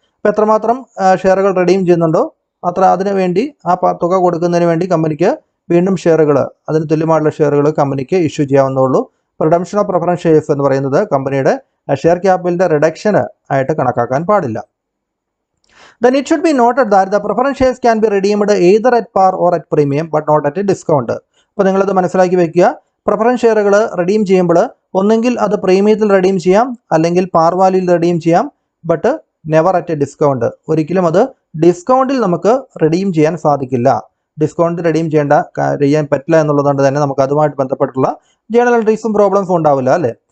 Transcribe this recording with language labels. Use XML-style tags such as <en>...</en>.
<ml>അപ്പോൾ എത്രമാത്രം ഷെയറുകൾ റിഡീം ചെയ്യുന്നുണ്ടോ അതിനു വേണ്ടി ആ തുക കൊടുക്കുന്നതിന് വേണ്ടി കമ്പനിക്ക് വീണ്ടും ഷെയറുകൾ അതിന് തുല്യമായിട്ടുള്ള ഷെയറുകൾ കമ്പനിക്ക് issue ചെയ്യാവുന്നുള്ളൂ. Redemption of preference shares എന്ന് പറയുന്നത് കമ്പനിയുടെ ഷെയർ ക്യാപിറ്റലിൻ്റെ റിഡക്ഷന് ആയിട്ട് കണക്കാക്കാൻ പാടില്ല.</ml> <en>Then it should be noted that the preference shares can be redeemed either at par or at premium but not at a discount.</en> <ml>അപ്പോൾ നിങ്ങളത് മനസ്സിലാക്കി വെക്കുക. പ്രിഫറൻസ് ഷെയറുകൾ റിഡീം ചെയ്യുമ്പോൾ ഒന്നെങ്കിൽ അത് പ്രീമിയത്തിൽ റിഡീം ചെയ്യാം അല്ലെങ്കിൽ പാർ വാല്യൂയിൽ റിഡീം ചെയ്യാം.</ml> <en>But never at a discount.</en> <ml>ഒരിക്കലും അത് ഡിസ്കൗണ്ടിൽ നമുക്ക് റിഡീം ചെയ്യാൻ സാധിക്കില്ല. ഡിസ്കൗണ്ട് റിഡീം ചെയ്യാൻ പറ്റില്ല എന്നുള്ളതുകൊണ്ട് തന്നെ നമുക്ക് അതുമായിട്ട് ബന്ധപ്പെട്ടുള്ള ജേണൽ എൻട്രീസും പ്രോബ്ലംസും ഉണ്ടാവില്ല അല്ലേ.</ml>